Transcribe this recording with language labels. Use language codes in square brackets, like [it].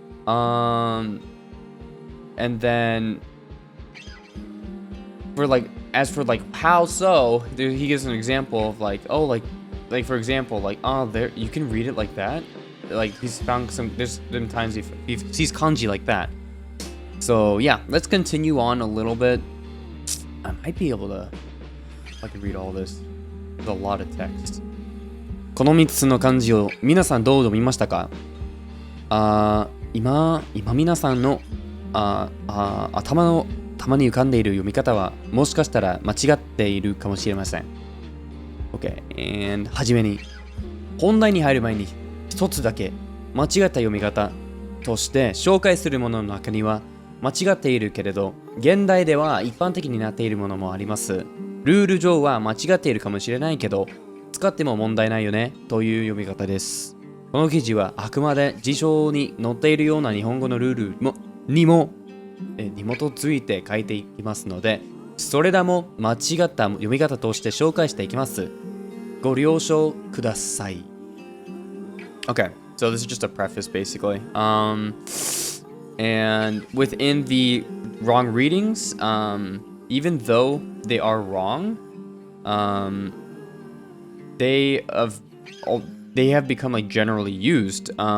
[en] And then for like, as for like how so, he gives an example of like, oh, like for example, like, oh, there you can read it like that. Like he's found there's some times he sees kanji like that. So yeah, let's continue on a little bit. I might be able to, if I can read all this. There's a lot of text. [ja] この3つの漢字を皆さんどう読みましたか？今皆さんの頭に浮かんでいる読み方はもしかしたら間違っているかもしれません。 [en] OK、and [ja] はじめに本題に入る前に一つだけ間違った読み方として紹介するものの中には間違っているけれど現代では一般的になっているものもあります。ルール上は間違っているかもしれないけど使っても問題ないよねという読み方です。この記事はあくまで辞書に載っているような日本語のルールにも基づいて書いていきますのでそれらも間違った読み方として紹介していきます。ご了承ください。 [en] Okay, so this is just a preface basically. And within the wrong readings, even though they are wrong, they have become like generally used.